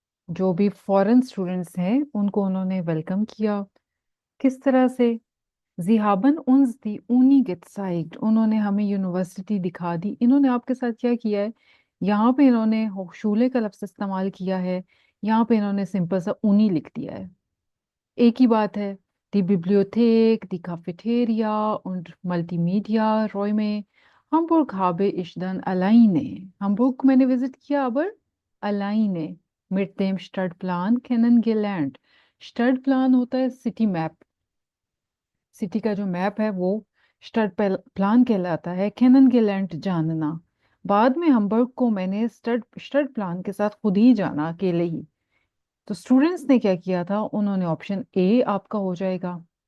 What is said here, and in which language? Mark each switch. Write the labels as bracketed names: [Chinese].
[Hindi] जो भी foreign students हैं उनको उन्होंने वेलकम किया। किस तरह से? [German] Sie haben uns die Uni gezeigt। [Hindi] उन्होंने हमें यूनिवर्सिटी दिखा दी। इन्होंने आपके साथ क्या किया है? यहाँ पे इन्होंने होchschule का लफ्ज़ इस्तेमाल किया है, यहाँ पे इन्होंने सिंपल सा ऊनी लिख दिया है। एक ही बात है। [German] Die Bibliothek, die Cafeteria und Multimedia-Räume Hamburg habe ich dann alleine। hamburg [Hindi] को मैंने विजिट किया, [German] aber alleine mit dem Stadtplan kennengelernt। [Hindi] Stadtplan होता है सिटी मैप। सिटी का जो मैप है वो स्टड प्लान कहलाता है। kennengelernt जानना। बाद में हम्बर्ग को मैंने स्टड स्टड प्लान के साथ खुद ही जाना, अकेले ही। तो स्टूडेंट्स ने क्या किया था? उन्होंने ऑप्शन ए आपका हो जाएगा।